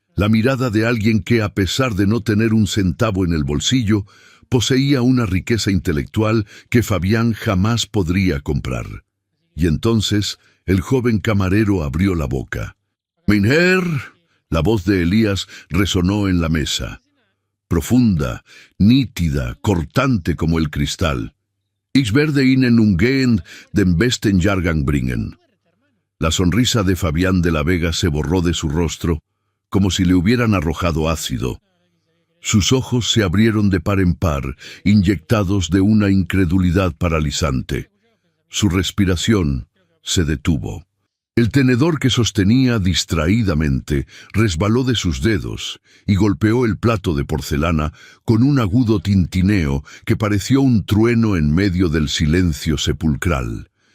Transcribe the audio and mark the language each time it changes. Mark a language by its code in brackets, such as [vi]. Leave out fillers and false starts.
[es] La mirada de alguien que, a pesar de no tener un centavo en el bolsillo, poseía una riqueza intelectual que Fabián jamás podría comprar. Y entonces el joven camarero abrió la boca. [de] «Mein Herr», [es] la voz de Elías resonó en la mesa. Profunda, nítida, cortante como el cristal. [de] «Ich werde Ihnen umgehend den besten Jahrgang bringen». [es] La sonrisa de Fabián de la Vega se borró de su rostro, como si le hubieran arrojado ácido. Sus ojos se abrieron de par en par, inyectados de una incredulidad paralizante. Su respiración se detuvo. El tenedor que sostenía distraídamente resbaló de sus dedos y golpeó el plato de porcelana con un agudo tintineo que pareció un trueno en medio del silencio sepulcral.